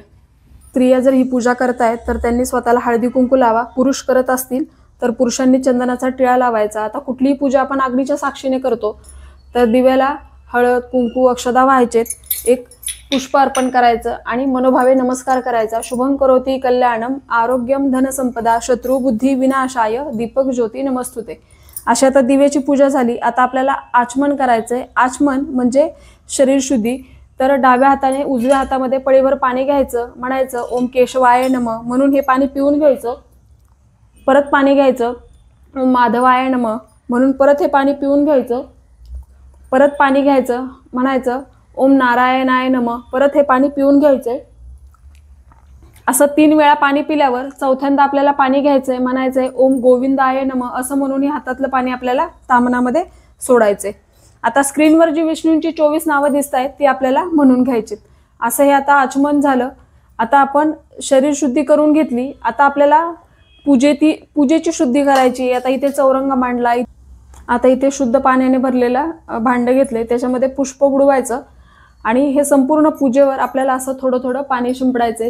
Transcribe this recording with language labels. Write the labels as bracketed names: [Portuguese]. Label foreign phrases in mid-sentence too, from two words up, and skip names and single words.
[Marathi] स्त्रिया जर ही पूजा करतायत तर त्यांनी स्वतःला हळदी कुंकू लावा। पुरुष करत असतील तर पुरुषांनी चंदनाचा टिळा लावायचा। आता कुठलीही पूजा आपण अग्नीच्या साक्षीने करतो, तर दिव्याला हळद, कुंकू, अक्षदा व्हायचेत, एक पुष्प अर्पण करायचं आणि मनोभावे नमस्कार करायचा। [Sanskrit] शुभं करोति कल्याणम आरोग्यम धनसंपदा शत्रु बुद्धी विनाशाय दीपक ज्योती नमस्तुते। [Marathi] अशा आता दिव्याची पूजा झाली। आता आपल्याला आचमन करायचंय। आचमन म्हणजे शरीर शुद्धी। तर डाव्या हाताने उजव्या हातामध्ये पळीभर पाणी घ्यायचं, म्हणायचं [Sanskrit] ओम केशवाय नमः [Marathi] म्हणून हे पाणी पिऊन घ्यायचं। परत पाणी घ्यायचं, [Sanskrit] ओम माधवाय नमः [Marathi] म्हणून परत हे पाणी पिऊन घ्यायचं। परत पाणी घ्यायचं, म्हणायचं [Sanskrit] ओम नारायणाय नमः, [Marathi] परत हे पाणी पिऊन घ्यायचंय। असं 3 वेळा पाणी पिल्यावर चौथ्यांदा आपल्याला पाणी घ्यायचंय, म्हणायचंय [Sanskrit] ओम गोविंदाय नमः [Marathi] असं म्हणून हे हातातलं पाणी आपल्याला तामनामध्ये सोडायचंय। आता स्क्रीनवर जी विष्णूंची 24 नावं दिसत आहेत ती आपल्याला म्हणून घ्यायची। असं हे आता आचमन झालं। आता आपण शरीर शुद्धी करून घेतली। आता आपल्याला पूजेची शुद्धी करायची। आता इथे चौरंग मांडला, आता इथे शुद्ध पाण्याने भरलेला भांड घेतले, त्याच्यामध्ये पुष्प बुडवायचं आणि हे संपूर्ण पूजेवर आपल्याला असं थोडं थोडं पाणी शिंपडायचंय।